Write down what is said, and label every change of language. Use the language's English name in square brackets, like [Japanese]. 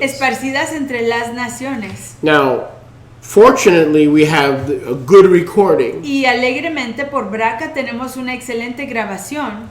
[Spanish] esparcidas entre las naciones. [English] Now, fortunately, we have a good recording [Spanish] Y alegremente por Braca tenemos una excelente grabación